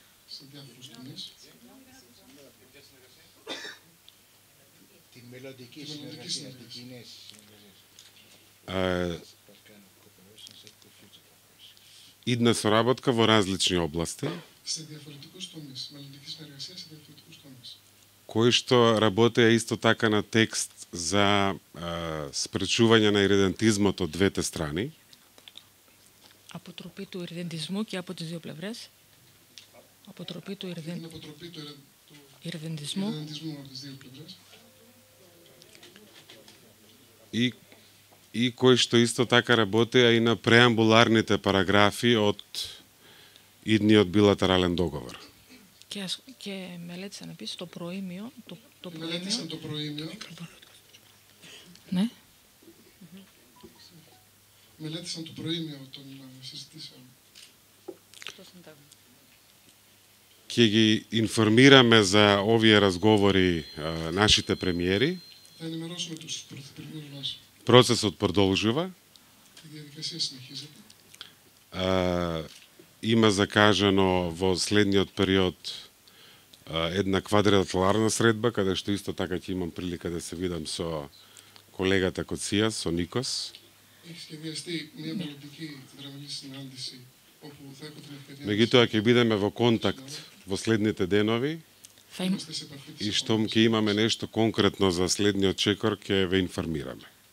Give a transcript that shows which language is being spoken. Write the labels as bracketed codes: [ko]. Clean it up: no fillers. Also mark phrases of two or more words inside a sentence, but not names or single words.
[mk] Идна соработка во различни области, кои што работеа исто така на текст за спречување на иридентизмот од двете страни. [el] Αποτροπή του ιρδεντισμού και από τις δύο πλευρές. Αποτροπή του ιρδεντισμού. [mk] И кои што исто така работеа и на преамбуларните параграфи од идниот билатерален договор. [el] Και μελέτησαν επίσης το προήμιο. Μελέτησαν το προήμιο. Ναι. Μελέτησαν το προήμιο των συζητήσεων. [mk] Ќе ги информираме за овие разговори нашите премиери. [el] Θα ενημερώσουμε τους πρωθυπουργούς μας. [mk] Процесот продолжува. [el] Η διαδικασία συνεχίζεται. [mk] Има закажано во следниот период една квадриlaterална средба, каде што исто така ќе имам прилика да се видам со колегата Коција, со Никос. [el] Έχει σχεδιαστεί μια μελλοντική τετραμελή συνάντηση όπου θα έχω την ευκαιρία. [mk] Меѓутоа ќе бидеме во контакт во следните денови и штом ќе имаме нешто конкретно за следниот чекор ќе ве информираме.